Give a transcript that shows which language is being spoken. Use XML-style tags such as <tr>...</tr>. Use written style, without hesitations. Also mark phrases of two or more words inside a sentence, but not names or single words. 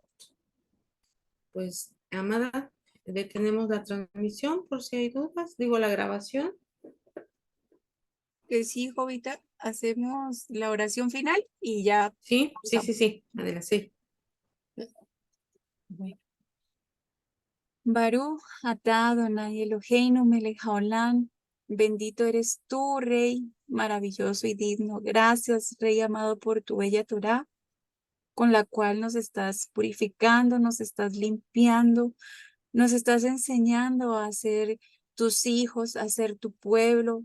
<es>Pues, amada, detenemos la transmisión por si hay dudas, digo la grabación. Sí, Jovita, hacemos la oración final y ya Sí, sí, sí, pausamos. sí, adelante, sí. Bueno.</es> <he>ברוך אתה אדוני אלוהינו מלך העולם.</he> <es>Bendito eres tú, Rey, maravilloso y digno. Gracias, Rey amado, por tu bella Torá, con la cual nos estás purificando, nos estás limpiando, nos estás enseñando a ser tus hijos, a ser tu pueblo.</es>